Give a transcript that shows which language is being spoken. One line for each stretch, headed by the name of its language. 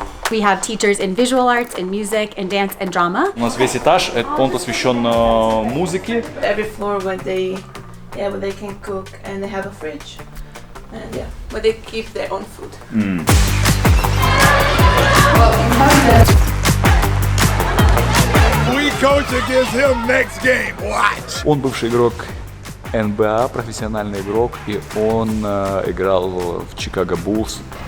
English: We have teachers in visual arts, in music, in dance and drama.
Russian: У нас весь этаж, он посвящен музыке.
English: Every floor where they can cook and they have a fridge. And where they keep their own food. We coach against him next game. Watch.
Russian: Он бывший игрок НБА, профессиональный игрок, и он играл в Chicago Bulls.